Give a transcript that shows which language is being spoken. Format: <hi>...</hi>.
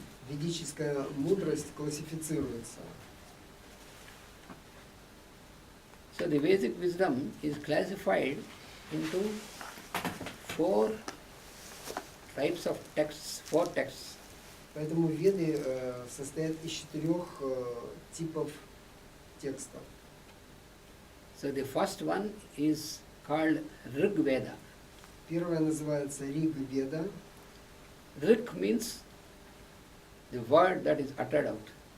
<ru>ведическая мудрость классифицируется.</ru> <en>So the Vedic wisdom is classified into 4 types of texts, 4 texts.</en> <ru>Поэтому Веды состоят из 4 типов текстов.</ru> <en>So the first one is called Rig Veda.</en> <ru>Первое называется Риг Веда.</ru> <en>Rig means the word that is uttered out.</en>